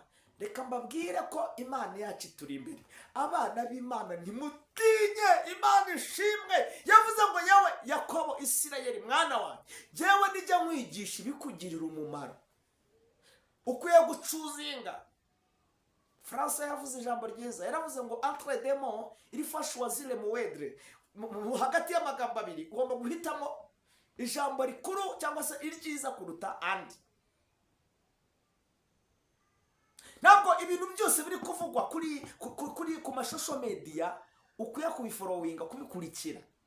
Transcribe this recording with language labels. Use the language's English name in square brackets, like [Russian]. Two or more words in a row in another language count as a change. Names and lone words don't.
[Kinyarwanda] Reka mbabwire ko Imana yacu turi imbere. Abana b'Imana ntimutinye, Imana ishimwe. Yavuze ngo yewe Yakobo Isirayeli mwana wanjye, jewe nijya nkwigisha ibikugirira umumaro, ukwiye gucuzinga. Fransa yavuze ijambo ryiza, yaravuze ngo [French] entre des mots il faut choisir le moindre. [Kinyarwanda] Hagati y'amagambo abiri ugomba guhitamo ijambo rikuru cyangwa se iryiza kuruta andi. Ntabwo ibintu byose biri kuvugwa kuri ku mashusho media ukwiye kubiforowinga, kubikurikira.